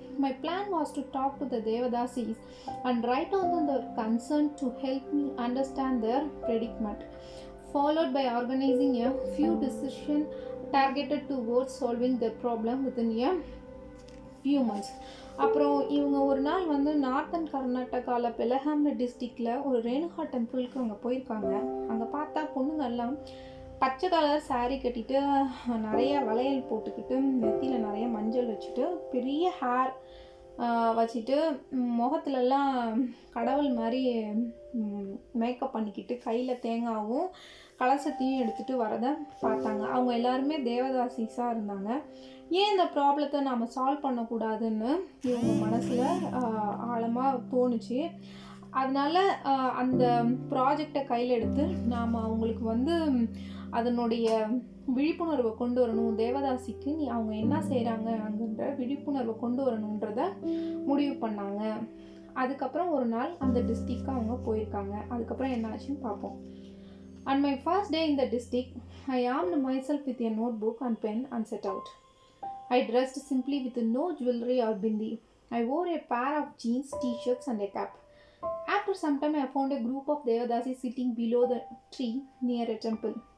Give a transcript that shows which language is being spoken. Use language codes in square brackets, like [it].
[en] My plan was to talk to the Devadasis and write on their concern to help me understand their predicament, followed by organizing a few decisions targeted towards solving the problem within a few months. [ta] அப்புறம் இவங்க ஒரு நாள் வந்து northern கர்நாடகாவில் பெலகாம் டிஸ்ட்ரிக்டில் ஒரு ரேணுகா டெம்பிளுக்கு அங்கே போயிருக்காங்க. அங்கே பார்த்தா பொண்ணுங்கெல்லாம் பச்சை கலர் சாரீ கட்டிட்டு நிறைய வளையல் போட்டுக்கிட்டு நெத்தியில் நிறைய மஞ்சள் வச்சுட்டு பெரிய ஹேர் வச்சுட்டு முகத்துலலாம் கடவுள் மாதிரி மேக்கப் பண்ணிக்கிட்டு கையில் தேங்காவும் கலசத்தையும் எடுத்துகிட்டு வரதை பார்த்தாங்க. அவங்க எல்லாருமே தேவதாசிஸாக இருந்தாங்க. ஏன் இந்த ப்ராப்ளத்தை நாம் சால்வ் பண்ணக்கூடாதுன்னு இவங்க மனசில் ஆழமாக தோணுச்சு. அதனால் அந்த ப்ராஜெக்டை கையில் எடுத்து நாம் அவங்களுக்கு வந்து அதனுடைய விழிப்புணர்வை கொண்டு வரணும், தேவதாசிக்கு அவங்க என்ன செய்கிறாங்க அங்குன்ற விழிப்புணர்வை கொண்டு வரணுன்றத முடிவு பண்ணாங்க. அதுக்கப்புறம் ஒரு நாள் அந்த டிஸ்ட்ரிக்ட்க்கு அவங்க போயிருக்காங்க. அதுக்கப்புறம் என்ன ஆச்சுன்னு பார்ப்போம். [en] On my first day in the district, I armed myself with a notebook and pen and set out. I dressed simply with no jewelry or bindi. I wore a pair of jeans, t-shirts and a cap. After some time, I found a group of Devadasis sitting below the tree near a temple.